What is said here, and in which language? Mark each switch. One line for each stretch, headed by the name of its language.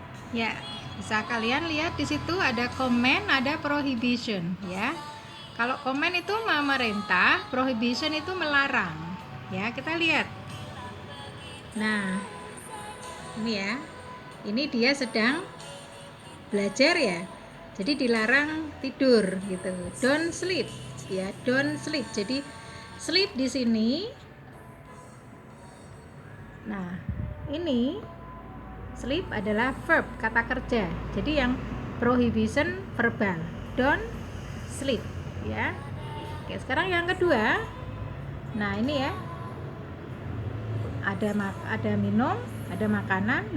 Indonesian: Ya, bisa kalian lihat di situ ada comment, ada prohibition ya. Kalau comment itu memerintah, prohibition itu melarang. Ya, kita lihat. Nah, ini ya. Ini dia sedang belajar ya. Jadi dilarang tidur gitu.
English: Don't sleep ya, don't sleep.
Indonesian: Jadi sleep di sini. Nah, ini sleep adalah verb, kata kerja. Jadi yang prohibition verbal. Don't sleep ya. Oke, sekarang yang kedua. Nah, ini ya. Ada minum, ada makanan.